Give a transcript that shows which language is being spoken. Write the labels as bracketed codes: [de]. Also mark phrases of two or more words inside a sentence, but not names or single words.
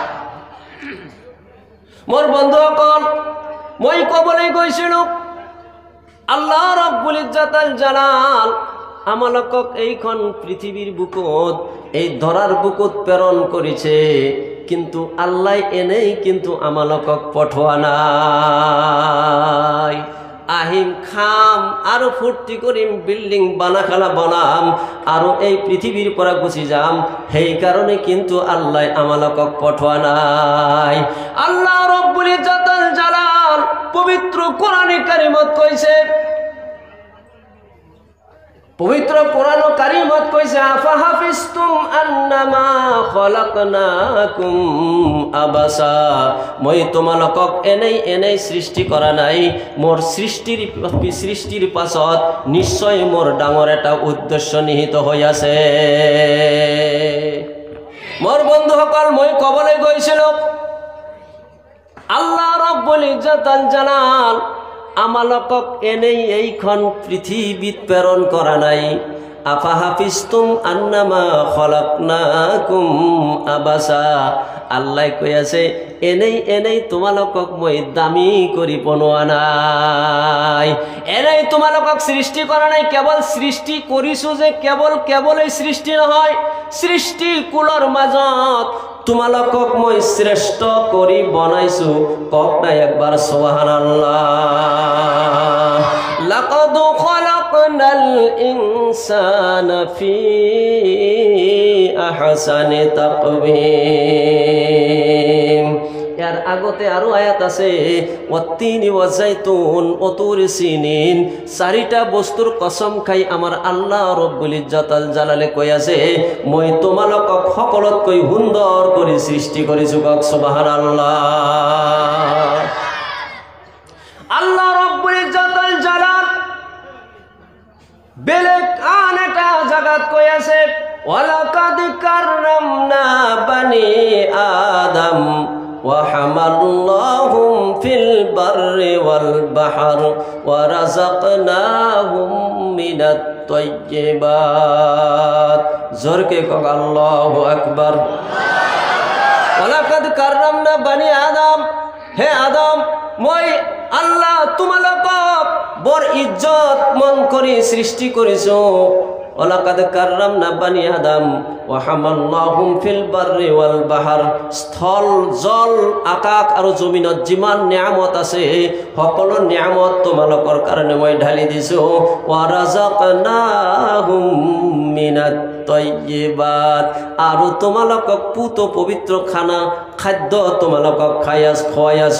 [as] মোৰ বন্ধুসকল, মই ক'বলৈ গৈছিলোঁ, আল্লাহ ৰাব্বুল ইজ্জতুল জালাল আমালোকক এইখন পৃথিৱীৰ বুকুত, এই ধৰাৰ বুকুত প্ৰেৰণ কৰিছে, কিন্তু আল্লাহ এনেই কিন্তু আমালোকক পঠোৱা নাই। আহিম, খাম আৰু ফূৰ্তি কৰিম, বিল্ডিং বানাখালা বনাম আৰু এই পৃথিৱীৰ পৰা গুচি যাম, সেইকাৰণে কিন্তু আল্লাহ আমালোকক পঠোৱা নাই। আল্লাহ ৰাব্বুল ইজ্জতুল জালাল পবিত্র কোরআনে কারিমত কইছে, পবিত্র কোরআন কারিমত কইছে, [ar] أفحسبتم أنما خلقناكم عبثا, [as] মই তোমালোকক এনেই সৃষ্টি কৰা নাই, মোৰ সৃষ্টিৰ পাছত নিশ্চয় মোৰ ডাঙৰ এটা উদ্দেশ্য নিহিত হৈ আছে। মোৰ বন্ধুসকল, মই ক'বলৈ গৈছিলোঁ, আল্লাহ রাব্বুল ইজ্জতুল জালাল আমালোকক এনেই এইখন পৃথিৱীত প্ৰেৰণ কৰা নাই। [ar] أفحسبتم أنما خلقناكم عبثا, [as] আল্লাহ কৈ আছে এনেই তোমালোকক মই দামী কৰি বনোৱা নাই, এনেই তোমালোকক সৃষ্টি কৰা নাই। কেৱল সৃষ্টি কৰিছোঁ যে কেৱলেই সৃষ্টি নহয়, সৃষ্টি কুলৰ মাজত তোমালোকক মই শ্ৰেষ্ঠ কৰি বনাইছো। কক নাই একবাৰ সুবহানাল্লাহ। [ar] لقد خلقنا الإنسان في أحسن تقويم. [as] এর আগতে আরো আয়াত আছে [ar] والتين والزيتون وطور سينين, [as] চারিটা বস্তুর কসম খাই আমার আল্লাহ রব্বুল ইজ্জতুল জালালে কই আছে মই তোমালোকক সকলতকৈ সুন্দৰ কৰি সৃষ্টি কৰিছো। কক সুবহানাল্লাহ। আল্লাহ রব্বুল ইজ্জতুল জালাল বেলেগ আন এটা জায়গাত কই আছে [ar] ولقد كرمنا بني آدم وحملناهم في البر والبحر ورزقناهم من الطيبات. [as] জোরকে কক [ar] الله أكبر. ولقد كرمنا بني آدم, [as] হে আদম মই আল্লাহ তোমালোকক বড় ইজ্জত মন করে সৃষ্টি করেছো। [ar] ولقد كرمنا بني آدم وحملناهم في البر والبحر, [as] স্থল জল আকাশ আৰু জমিনত যিমান নিয়ামত আছে সকলো নিয়ামত তোমালোকৰ কাৰণে মই ঢালি দিছো। [ar] ورزقناهم من الطيبات, [as] আৰু তোমালোকক পুত পবিত্ৰ খাদ্য তোমালোকক খুৱাই আছো।